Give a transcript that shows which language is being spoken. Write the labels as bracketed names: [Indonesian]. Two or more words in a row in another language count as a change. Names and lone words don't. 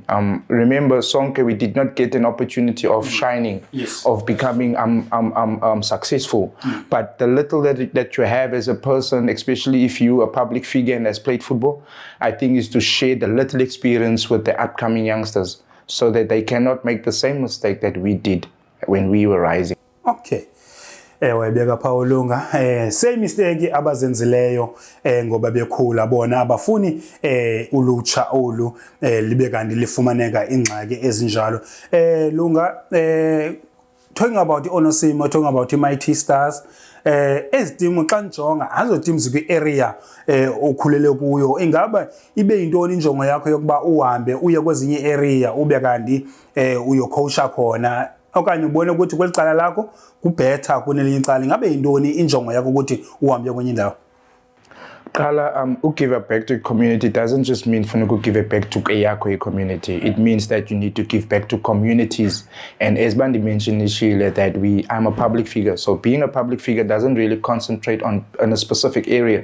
[English] Remember, Sonke, we did not get an opportunity of shining, yes, of becoming successful. But the little that you have as a person, especially if you a public figure and has played football, I think is to share the little experience with the upcoming youngsters so that they cannot make the same mistake that we did when we were rising. Okay. [Xhosa] Wayebeka Paulunga [English] same mistake [Xhosa] abazenzileyo ngoba bekhula bona abafuni ulutsha olu libe kanti lifumaneka ingxaki ezinjalo. [English] Lunga talking about Onesimo, talking about Mighty Stars, [Xhosa] ezitimu xa njonga azo teams kwi-area okhulele kuyo ingaba ibe yintoni injongo yakho yokuba uhambe uye kwezinye area ube kanti uyocoacha khona okanye ubone ukuthi kwelicala lakho kubhetha kunelinye icala ingabe yintoni injongo yakho ukuthi uhambe kwenye indawo? [English] Kala, give it back to the community doesn't just mean for give it back to a community. It means that you need to give back to communities. And as Bandi mentioned initially, that I'm a public figure. So being a public figure doesn't really concentrate on a specific area.